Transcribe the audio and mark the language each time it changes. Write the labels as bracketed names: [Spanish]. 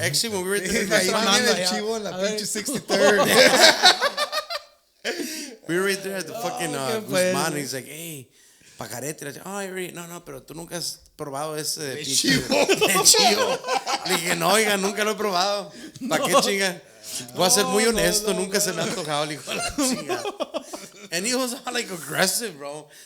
[Spanish] ahí viene el chivo en la pinche 63rd. [English] We were right there at the fucking Guzman, and he's like, hey, pajarete. [Spanish] No, pero tú nunca has probado ese de chivo. De chivo. Le dije, no, oiga, nunca lo he probado. ¿Para qué chinga? Voy a ser muy honesto, nunca se me ha antojado, le dijo la chinga. [English] And he was all like aggressive, bro.